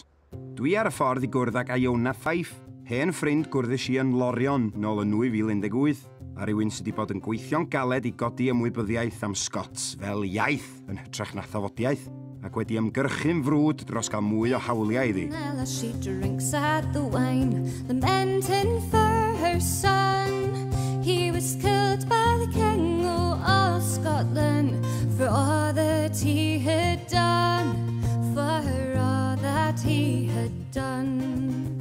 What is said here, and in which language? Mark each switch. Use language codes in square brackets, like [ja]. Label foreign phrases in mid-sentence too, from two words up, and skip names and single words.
[cy] Dwi ar y ffordd i gwrdd ag Iona Fyfe, hen ffrind gwrddys i yn Lorion nôl yn 2018, a rhywun sydd wedi bod yn gweithio'n galed i godi ymwybyddiaeth am Scots fel iaith yn hytrach na thafodiaeth, ac wedi ymgyrchu'n frwd dros gael mwy o hawliau iddi. [en] She drinks at the wine, lamenting for her son. He was killed by the king of Scotland for all that he had done, for all that he had done.